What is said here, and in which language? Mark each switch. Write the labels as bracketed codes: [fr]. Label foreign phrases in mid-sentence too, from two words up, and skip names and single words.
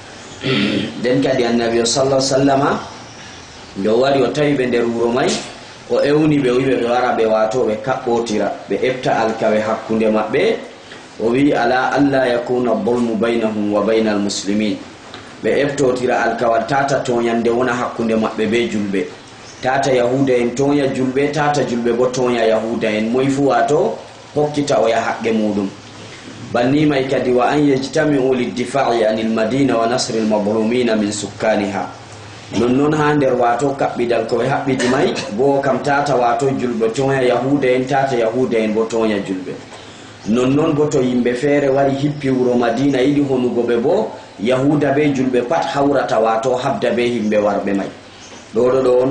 [ff] den kadi annabi [ar] صلى الله عليه وسلم [ff] do wari o tawi be der wuro may o ewni be wibe be wara be wato be kabbotira be efta alkawe hakkunde mabbe o wi [ar] على ألا يكون ظلم بينهم وبين المسلمين [ff] be eftotira alkawal tata tonyande wona hakkunde mabbe be julbe tata yahuda en tonya julbe tata julbe bo tonya yahuda en moyfu wato hokkita o ya haqqe mudum banni may kadi [ar] وأن يجتمعوا للدفاع عن المدينة ونصر المظلومين من سكانها [ff] non hander wato kabbidal ko habbidi may bo kam tata wato julbe tonya yahuda en tata yahuda en bo tonya julbe non bo to yimbe fere wari hippi wuro madina yidi honugo be bo yahuda be julbe pat hawrata wato habda be himbe warbe may do on